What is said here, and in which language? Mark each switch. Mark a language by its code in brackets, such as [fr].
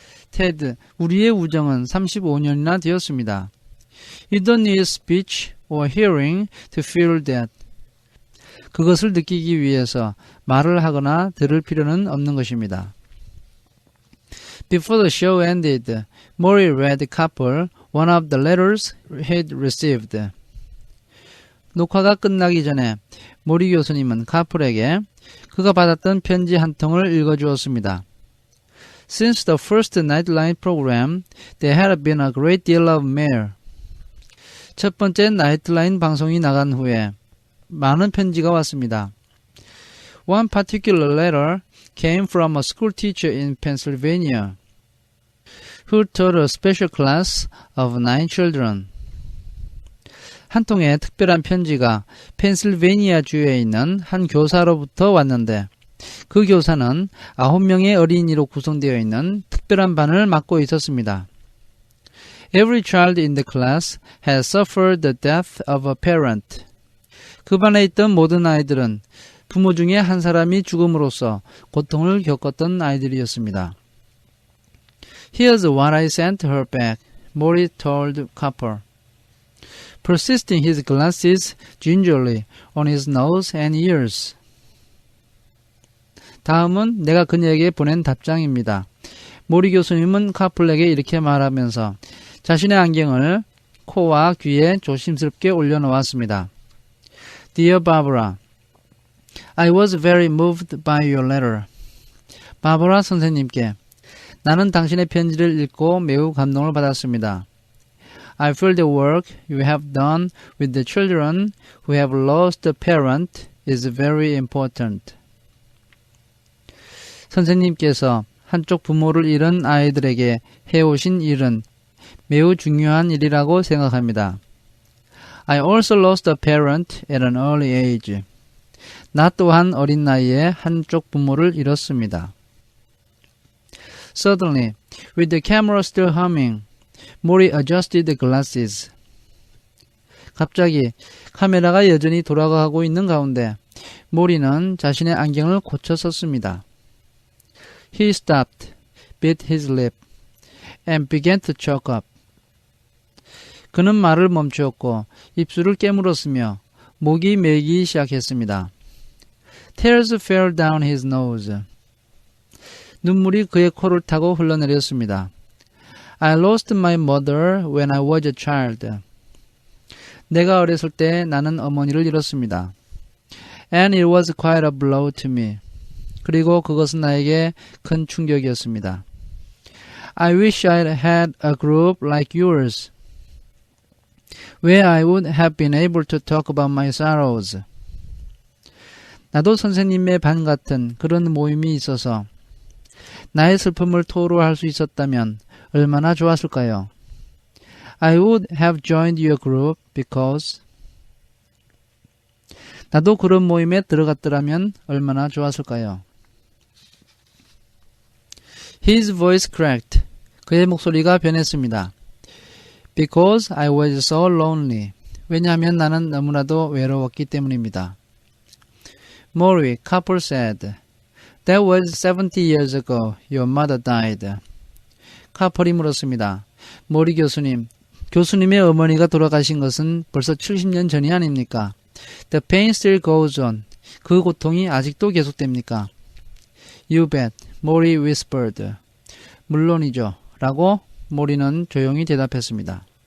[ko] Ted, 우리의 우정은 35년이나 되었습니다. [en] You don't need speech or hearing to feel that. [ko] 그것을 느끼기 위해서 말을 하거나 들을 필요는 없는 것입니다. [en] Before the show ended, Maury read Copper one of the letters he'd received. [ko] 녹화가 끝나기 전에 모리 교수님은 카플에게 그가 받았던 편지 한 통을 읽어주었습니다. [en] Since the first Nightline program, there had been a great deal of mail. [ko] 첫 번째 나이트라인 방송이 나간 후에 많은 편지가 왔습니다. [en] One particular letter came from a school teacher in Pennsylvania who taught a special class of 9 children. [ko] 한 통의 특별한 편지가 펜실베니아 주에 있는 한 교사로부터 왔는데 그 교사는 9명의 어린이로 구성되어 있는 특별한 반을 맡고 있었습니다. [en] Every child in the class has suffered the death of a parent. [ko] 그 반에 있던 모든 아이들은 부모 중에 한 사람이 죽음으로써 고통을 겪었던 아이들이었습니다. [en] Here's what I sent her back, Maury told Copper, persisting his glasses gingerly on his nose and ears. [ko] 다음은 내가 그녀에게 보낸 답장입니다. 모리 교수님은 카플에게 이렇게 말하면서 자신의 안경을 코와 귀에 조심스럽게 올려놓았습니다. [en] Dear Barbara, I was very moved by your letter. [ko] 바버라 선생님께 나는 당신의 편지를 읽고 매우 감동을 받았습니다. [en] I feel the work you have done with the children who have lost a parent is very important. [ko] 선생님께서 한쪽 부모를 잃은 아이들에게 해오신 일은 매우 중요한 일이라고 생각합니다. [en] I also lost a parent at an early age. [ko] 나 또한 어린 나이에 한쪽 부모를 잃었습니다. [en] Suddenly, with the camera still humming, Maury adjusted the glasses. [ko] 갑자기 카메라가 여전히 돌아가고 있는 가운데 모리는 자신의 안경을 고쳐 썼습니다. [en] He stopped, bit his lip, and began to choke up. [ko] 그는 말을 멈추었고 입술을 깨물었으며 목이 메이기 시작했습니다. [en] Tears fell down his nose. [ko] 눈물이 그의 코를 타고 흘러내렸습니다. [en] I lost my mother when I was a child. [ko] 내가 어렸을 때 나는 어머니를 잃었습니다. [en] And it was quite a blow to me. [ko] 그리고 그것은 나에게 큰 충격이었습니다. [en] I wish I had a group like yours, where I would have been able to talk about my sorrows. [ko] 나도 선생님의 반 같은 그런 모임이 있어서 나의 슬픔을 토로할 수 있었다면 얼마나 좋았을까요? [en] I would have joined your group because [ko] 나도 그런 모임에 들어갔더라면 얼마나 좋았을까요? [en] His voice cracked. [ko] 그의 목소리가 변했습니다. [en] Because I was so lonely. [ko] 왜냐하면 나는 너무나도 외로웠기 때문입니다. [en] Maury, Copper said, That was 70 years ago. Your mother died. [ko] 카펄이 물었습니다. 모리 교수님, 교수님의 어머니가 돌아가신 것은 벌써 70년 전이 아닙니까? [en] The pain still goes on. [ko] 그 고통이 아직도 계속됩니까? [en] You bet, Maury whispered. [ko] 물론이죠. 라고 모리는 조용히 대답했습니다.